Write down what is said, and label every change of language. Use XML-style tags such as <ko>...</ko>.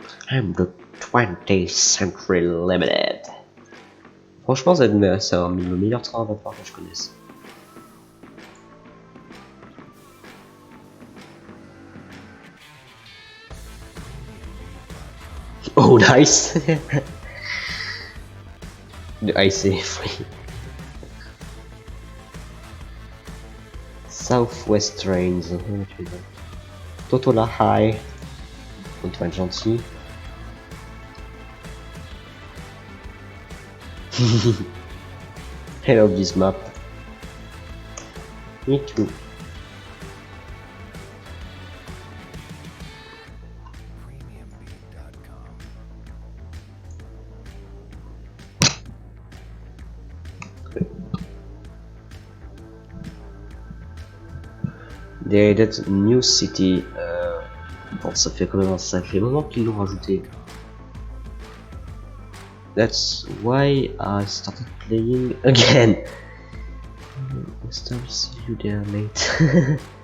<en>I'm the 20th Century Limited.</en> <fr>Franchement, c'est le meilleur train à vapeur que je connaisse.</fr> <en>Oh, nice! The IC free.</en> <fr>Southwest Trains. Totola High. On va être gentil.</fr> <en>I love this map. Me too. They added New City.</en> <fr>Bon, ça fait quand même un sacré moment qu'ils l'ont rajouté.</fr> <en>That's why I started playing again. Next time, see you there, mate.</en>